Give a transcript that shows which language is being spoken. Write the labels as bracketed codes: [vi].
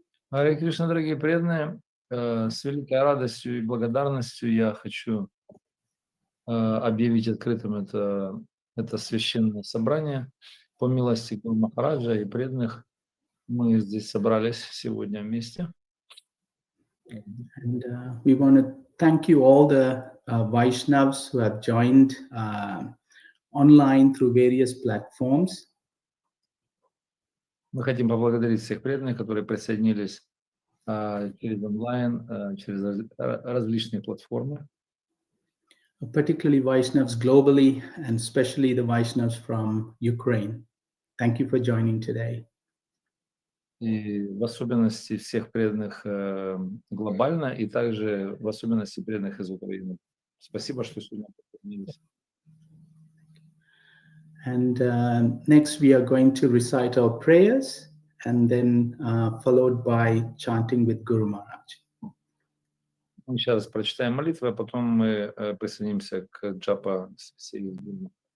[ru] Харе Кришна, дорогие преданные, с великой радостью и благодарностью я хочу объявить открытым это священное собрание. По милости Гуру Махараджа и преданных мы здесь собрались сегодня вместе. [en] And we want to thank you all the Vaishnavas who have joined online through various platforms. [ru] Мы хотим поблагодарить всех преданных, которые присоединились через онлайн, через различные платформы. [en] Particularly Vaishnavas globally, and especially the Vaishnavas from Ukraine. Thank you for joining today. [ru] И в особенности всех преданных глобально, и также в особенности преданных из Украины. Спасибо, что сегодня присоединились. [en] And next we are going to recite our prayers, and then followed by chanting with Guru Maharaj. [ru] Мы сейчас прочитаем молитву, а потом мы присоединимся к джапа всей Гуру.